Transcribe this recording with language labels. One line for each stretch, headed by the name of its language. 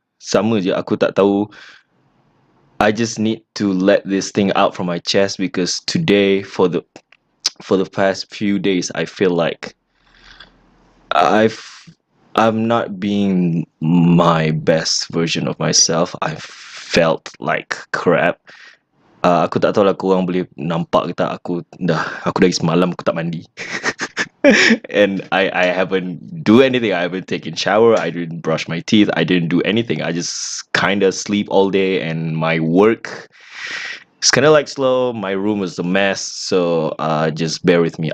Malay: Sama je, aku tak tahu.
English: I just need to let this thing out from my chest because today, for the past few days, I feel like I've I'm not being my best version of myself. I felt like crap.
Malay: Aku tak tahu lah korang boleh nampak ke tak, aku dari semalam aku tak mandi.
English: And I haven't do anything. I haven't taken shower. I didn't brush my teeth. I didn't do anything. I just kind of sleep all day, and my work it's kind of like slow. My room was a mess, so just bear with me.